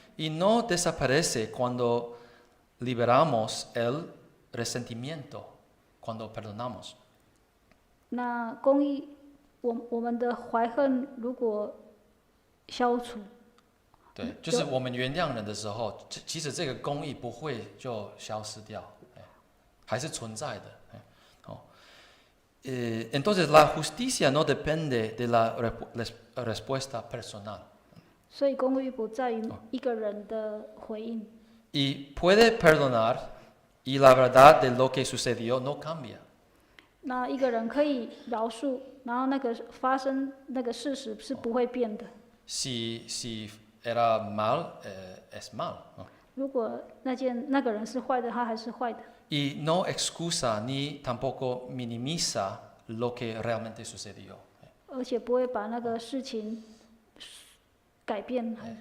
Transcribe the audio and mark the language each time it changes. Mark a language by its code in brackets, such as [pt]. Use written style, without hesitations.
[es] Y no desaparece cuando liberamos el resentimiento, cuando perdonamos. [zh] 那公义，我们的怀恨如果消除，对，就是我们原谅人的时候，其实这个公义不会就消失掉，还是存在的。 [es] Entonces la justicia no depende de la respuesta personal. [zh] 所以公义不在于一个人的回应。 [es] Y puede perdonar y la verdad de lo que sucedió no cambia. [zh] 那一个人可以饶恕，然后那个发生那个事实是不会变的。 [es] Si era mal, es mal. ¿No? [zh] 如果那个人是坏的，他还是坏的。 [es] Y no excusa ni tampoco minimiza lo que realmente sucedió. [zh] 而且不会把那个事情改变。